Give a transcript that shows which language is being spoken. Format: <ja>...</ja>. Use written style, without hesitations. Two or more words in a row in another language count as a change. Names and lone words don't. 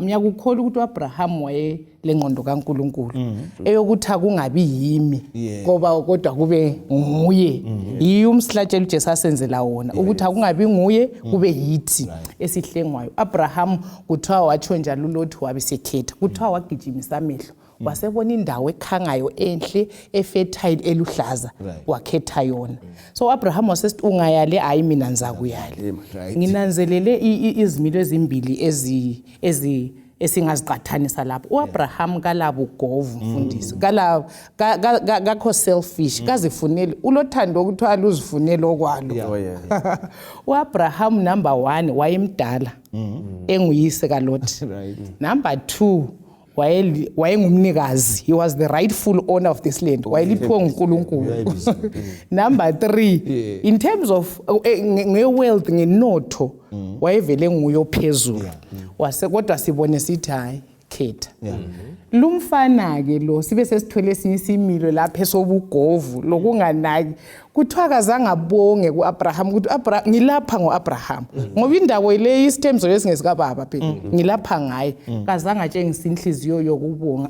<nd>Ngiyakukholwa ukuthi uAbraham waye lengqondo kaNkulunkulu eyokuthi akungabi yimi ngoba kodwa kube nguye. Yiyo umsihlatshelo uJesu asenzela wona ukuthi akungabi nguye kube yithi esihlengwayo. uAbraham kuthiwa watsho njalo uLothi wabisekhetha kuthiwa wagijimisa amehlo wasebona indawo ekhangayo enhle efertile eluhlaza wakhetha yona. So uAbraham wasesithi ungayale hayi mina nzakuyale. Nginanzelele izimilo ezimbili esingaziqathanisa lapho. UAbraham kalabo ugovu mfundisi, kakho selfish, kazifuneli ulothando ukuthiwa luzifunele okwalo. UAbraham number 1 wayemdala enguyise kaLothi. Number 2 wayengumnikazi,</nd> <en>he was the rightful owner of this land,</en> <nd>wayeliphiwe nguNkulunkulu. Number 3</nd> <en>in terms of</en> <nd>nge-wealth, ngenotho, wayevele nguye ophezulu. Kodwa sibone sithi hayi khetha. Lumfana ke lo sibe sesithwele esinye isimilo lapha esobugovu lokunganaki, kuthiwa kazange abonge kuAbraham ukuthi ngilapha ngoAbraham, ngoba indawo le isithembiso lesingesikababa phela, ngilapha ngaye, kazange atshengisa inhliziyo yokubonga.</nd>